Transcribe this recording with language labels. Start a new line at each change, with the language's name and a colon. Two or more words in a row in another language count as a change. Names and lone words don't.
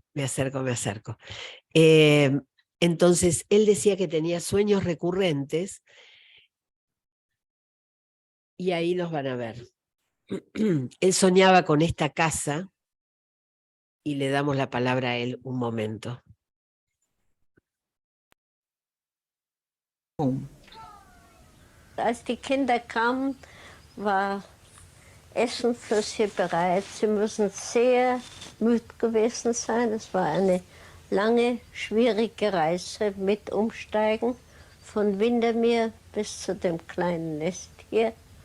Spanish: Entonces, él decía que tenía sueños recurrentes y ahí los van a ver. Él soñaba con esta casa y le damos la palabra a él un momento.
German: Als die Kinder kamen, war Essen für sie bereit. Sie müssen sehr müde gewesen sein. Es war eine lange, schwierige Reise mit Umsteigen von Windermere bis zu dem kleinen Nest hier.